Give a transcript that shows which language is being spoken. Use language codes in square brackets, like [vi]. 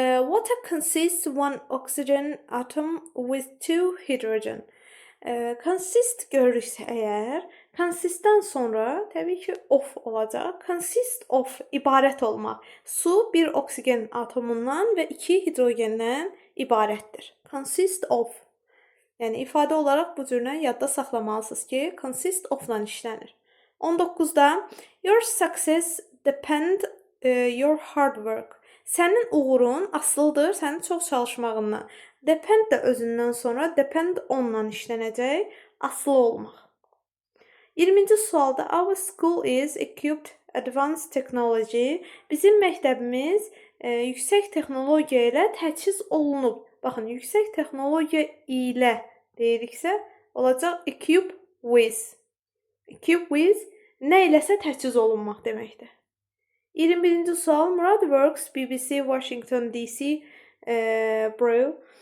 [en] Water consists one oxygen atom with two hydrogen. [az] Consist görürüksə əgər, consist-dən sonra təbii ki of olacaq. [en] Consist of [az] ibarət olmaq. Su bir oksigen atomundan və iki hidrogendən ibarətdir. Consist of. Yəni ifadə olaraq bu cürlə yadda saxlamalısınız ki, [en] consist of-la [az] işlənir. 19-da [en] your success depend your hard work. [az] Sənin uğurun asılıdır sənin çox çalışmağından. Depend də özündən sonra [en] depend on-la [az] işlənəcək, asılı olmaq. 20-ci sualda [en] our school is equipped advanced technology. [az] Bizim məktəbimiz yüksək texnologiya ilə təchiz olunub. Baxın, yüksək texnologiya ilə deyiriksə, olacaq [en] equip with. Equip with [az] nə iləsə təchiz olunmaq deməkdir. 21-ci sual [en] Murad works BBC Washington DC Bureau.